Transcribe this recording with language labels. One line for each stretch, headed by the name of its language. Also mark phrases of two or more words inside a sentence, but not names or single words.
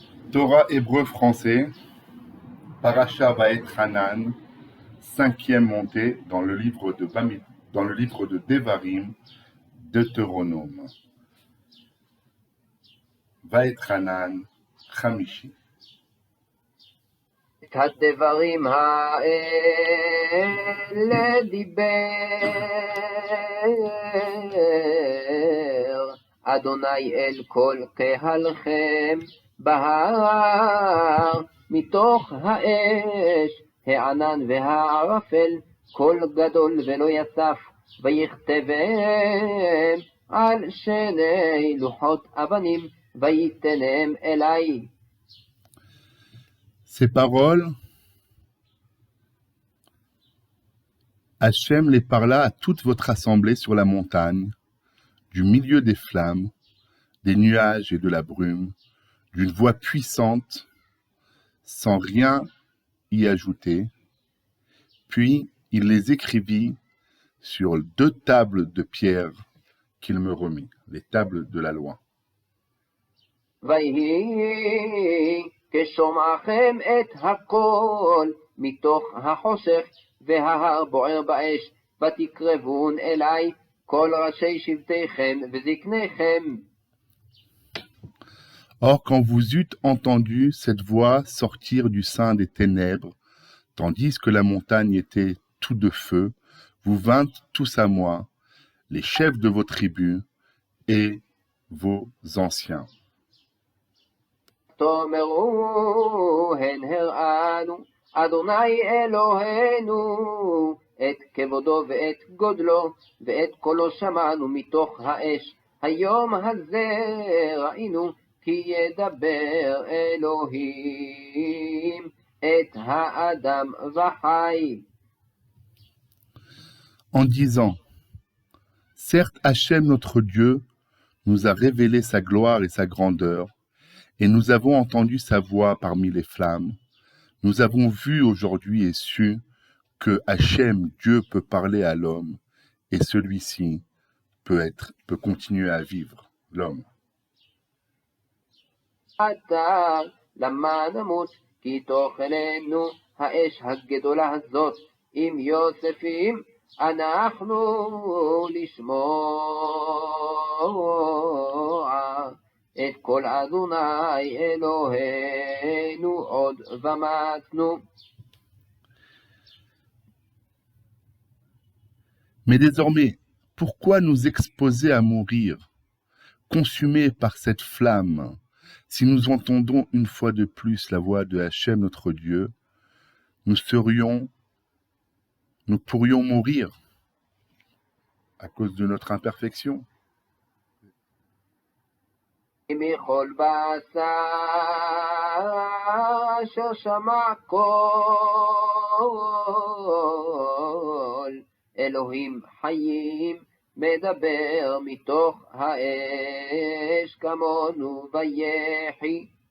French: Torah hébreu français, Parasha Vaetchanan, cinquième montée dans le livre de Devarim, Deutéronome. Vaetchanan, Chamishi.
Hebrew: את הדברים האלה דיבר אדוני אל כל קהלכם בהר מתוך האש הענן והערפל קול גדול ולא יסף ויכתבם על שני לוחות אבנים וייתנם אלי.
French: Ces paroles, Hachem les parla à toute votre assemblée sur la montagne, du milieu des flammes, des nuages et de la brume, d'une voix puissante, sans rien y ajouter. Puis il les écrivit sur 2 tables de pierre qu'il me remit, les tables de la loi.
Hebrew: כשומעכם את הכל מתוך החושך וההר בוער באש ותקרבון אליי כל ראשי שבטיכם וזקניכם.
French: Or, quand vous eûtes entendu cette voix sortir du sein des ténèbres, tandis que la montagne était tout de feu, vous vîntes tous à moi, les chefs de vos tribus et vos anciens.
Hebrew: תאמרו הן הראנו אדוני אלוהינו את כבודו ואת גודלו ואת קולו שמענו מתוך האש היום הזה ראינו כי ידבר אלוהים את האדם וחי.
French: En disant, certes Hachem notre Dieu nous a révélé sa gloire et sa grandeur, et nous avons entendu sa voix parmi les flammes. Nous avons vu aujourd'hui et su que Hachem, Dieu, peut parler à l'homme, et celui-ci peut continuer à vivre, l'homme.
Hebrew: עתה למה נמות כי תאכלנו האש הגדולה הזאת עם יוספים אנחנו לשמוע את כל אדוני אלוהינו עוד ומתנו.
French: Mais désormais, pourquoi nous exposer à mourir, consumés par cette flamme, si nous entendons une fois de plus la voix de Hachem notre Dieu, nous pourrions mourir à cause de notre imperfection.
Hebrew: מכל בשר אשר שמע קול אלוהים חיים מדבר מתוך האש כמונו ויחי.